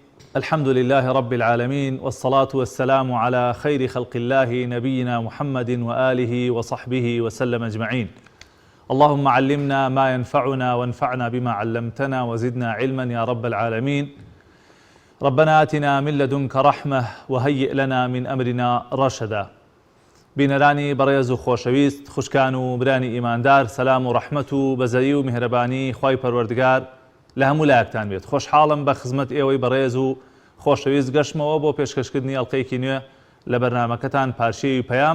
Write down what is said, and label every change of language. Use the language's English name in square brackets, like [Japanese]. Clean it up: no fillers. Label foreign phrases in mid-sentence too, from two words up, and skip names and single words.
[Arabic] الحمد لله رب العالمين، والصلاة والسلام على خير خلق الله نبينا محمد وآله وصحبه وسلم أجمعين. اللهم علمنا ما ينفعنا وانفعنا بما علمتنا وزدنا علما يا رب العالمين. ربنا آتنا من لدنك رحمة وهيئ لنا من أمرنا رشدا. [Central Kurdish] بینەرانی بەڕێز و خۆشەویست، خوشکان و برانی ئیماندار، سەلام و ڕەحمەت و بەزەیی و میهرەبانی خوای پەروەردگار لە هەموو لایەکتان بێت. خۆشحاڵم بە خزمەت ئێوەی بەڕێز و خۆشەویست گەشتمەوە بۆ پێشکەشکردنی ئەڵقەیەکی نوێ لە بەرنامەکەتان پارچەیەوی پەیام.